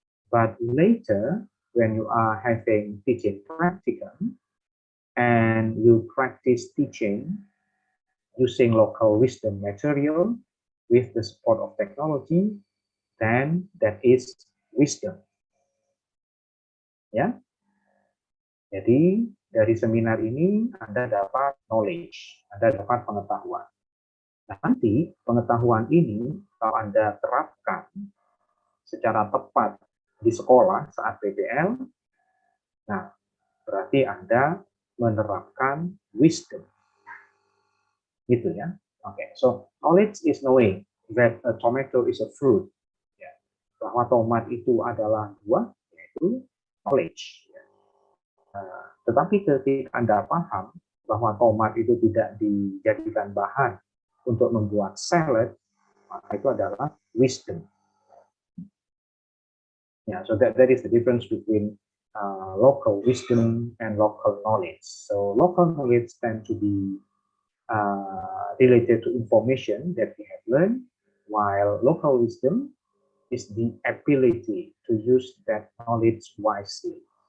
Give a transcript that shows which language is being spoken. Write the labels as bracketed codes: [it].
[en] But later, when you are having teaching practicum and you practice teaching using local wisdom material with the support of technology, then that is wisdom. Ya. [id] Jadi dari seminar ini Anda dapat knowledge, Anda dapat pengetahuan. Nah, nanti pengetahuan ini kalau Anda terapkan secara tepat di sekolah saat PPL, nah berarti Anda menerapkan wisdom. Gitu ya. [en] Oke, so knowledge is knowing that a tomato is a fruit. Ya. [id] Bahwa tomat itu adalah buah, yaitu knowledge. Ya. Tetapi ketika Anda paham bahwa tomat itu tidak dijadikan bahan untuk membuat salad, maka itu adalah wisdom. [en] Yeah, so that is the difference between local wisdom and local knowledge. So local knowledge tend to be related to information that we have learned, while local wisdom is the ability to use that knowledge wisely.